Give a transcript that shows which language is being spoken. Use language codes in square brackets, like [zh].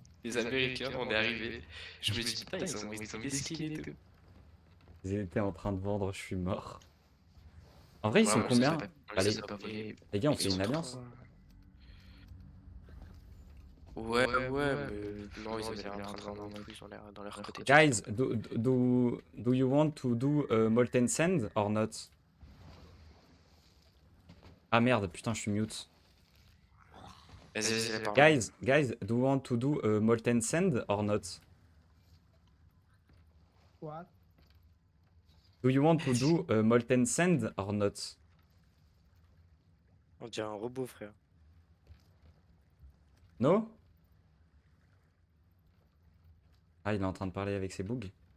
[fr] Les Américains, on est arrivés. Je me dis, putain, ils ont mis des skins et tout. Ils étaient en train de vendre, je suis mort. En vrai, ils sont combien? Allez, les gars, on fait une alliance. Ouais, mais non, ils ont l'air en train de vendre, ils ont l'air dans leur côté. [en] Guys, do you want to do Molten Sand or not? [fr] Ah merde, putain, je suis mute. Vas-y, parle. [en] Guys, do you want to do Molten Sand or not? What? Do you want to do Molten Sand or not? [fr] On dirait un robot, frère. [en] No? [fr] Ah, il est en train de parler avec ses bugs.